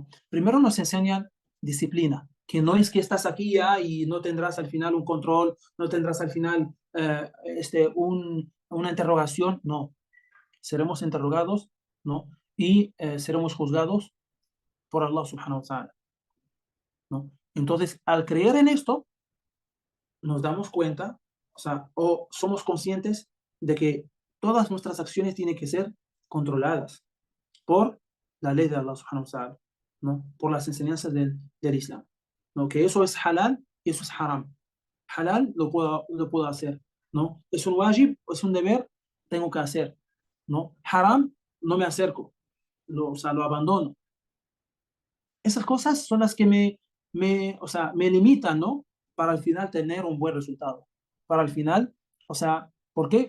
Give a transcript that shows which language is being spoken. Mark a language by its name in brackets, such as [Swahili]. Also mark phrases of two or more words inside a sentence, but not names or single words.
[Spanish] Primero nos enseñan disciplina, que no es que estás aquí ya y no tendrás al final un control, no tendrás al final una interrogación, no, seremos interrogados, ¿no? Y seremos juzgados por [Arabic] الله سبحانه وتعالى, [Spanish] ¿no? Entonces, al creer en esto, nos damos cuenta, o sea, o somos conscientes de que todas nuestras acciones tienen que ser controladas por la ley de [Arabic] الله سبحانه وتعالى, [Spanish] ¿no? Por las enseñanzas del Islam, ¿no? Que eso es halal y eso es haram. Halal lo puedo hacer, ¿no? Es un wajib, es un deber, tengo que hacer, ¿no? Haram, no me acerco, o sea, lo abandono. Esas cosas son las que o sea, me limitan, ¿no? Para al final tener un buen resultado. Para al final, o sea, ¿por qué?